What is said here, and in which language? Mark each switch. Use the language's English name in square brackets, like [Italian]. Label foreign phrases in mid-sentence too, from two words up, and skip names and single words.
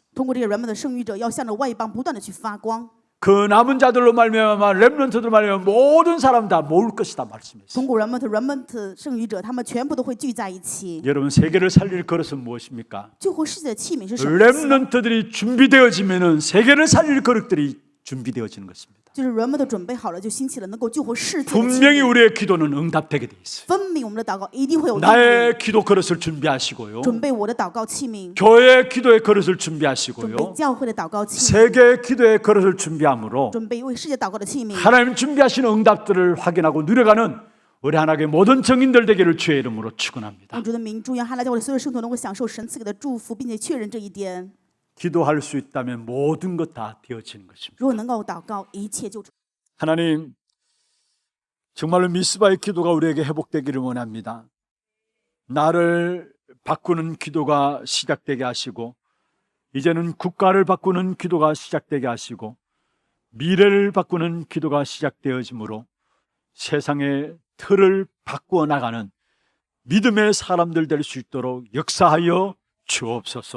[Chinese] 通过这个 remnant 的剩余者，要向着外邦不断的去发光。 [Korean] 그 남은 자들로 말미암아 렘넌트들 말미암아 모든 사람 다 모을 것이다 말씀했어요. [Chinese] 通过 remnant 剩余者，他们全部都会聚在一起。 [Korean] 여러분 세계를 살릴 그릇은 무엇입니까? [Chinese] 救活世界的器皿是什么意思？ [Korean] 렘넌트들이 준비되어지면은 세계를 살릴 그릇들이 준비되어지는 것입니다. [Chinese] 就是人们都准备好了，就兴起了能够救活世界的器 [Korean] 분명히 [Chinese] 皿。 [Korean] 우리의 기도는 응답되게 돼 있어요. [Chinese] 分明我们的祷告一定会有应允。 [Korean] 나의 기도 그릇을 준비하시고요. [Chinese] 准备我的祷告器皿， [Korean] 교회의 기도의 그릇을 [Chinese] 准备 [Korean] 준비하시고요. [Chinese] 教会的祷告器皿， [Korean] 세계의 기도의 그릇을 준비함으로 [Chinese] 准备为世界祷告的器皿。 [Korean] 하나님 준비하신 응답들을 확인하고 누려가는 우리 하나님의 모든 증인들 되기를 주의 이름으로 축원합니다. [Chinese] 用主的名，祝愿哈拉教会的所有圣徒能够享受神赐给的祝福，并且确认这一点。 [Korean] 기도할 수 있다면 모든 것 다 되어지는 것입니다. [Chinese] 如果能够祷告，一切就 [Korean] 하나님, 정말로 미스바의 기도가 우리에게 회복되기를 원합니다. 나를 바꾸는 기도가 시작되게 하시고, 이제는 국가를 바꾸는 기도가 시작되게 하시고, 미래를 바꾸는 기도가 시작되어지므로 세상의 틀을 바꾸어 나가는 믿음의 사람들 될 수 있도록 역사하여 주옵소서.